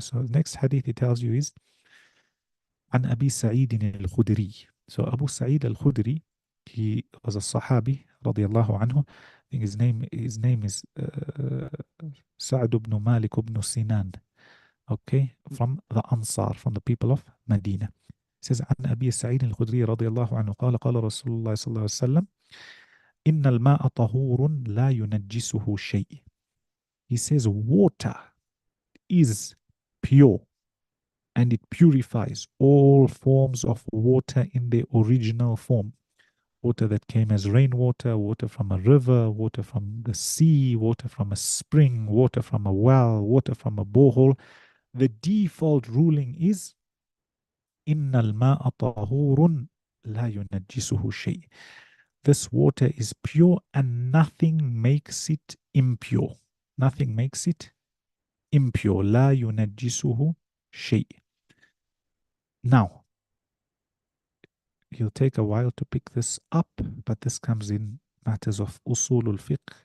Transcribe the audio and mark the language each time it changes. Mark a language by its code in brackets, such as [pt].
[en] So the next hadith he tells you is [ar] عن أبي سعيد الخدري. [en] So Abu Sa'id al-Khudri, he was a Sahabi radiallahu anhu. I think his name is Sa'd ibn Malik ibn Sinan. Okay, from the Ansar, from the people of Medina. It says [ar] عن أبي سعيد الخدري رضي الله عنه قال قال رسول الله صلى الله عليه وسلم إن الماء طهور لا ينجسه شيء. [en] He says water is pure and it purifies all forms of water in their original form. Water that came as rainwater, water from a river, water from the sea, water from a spring, water from a well, water from a borehole. The default ruling is [ar] إن الماء طهور لا ينجسه شيء. [en] This water is pure and nothing makes it impure. Nothing makes it impure. [ar] لا ينجسه شيء. [en] Now, it'll take a while to pick this up, but this comes in matters of usulul fiqh.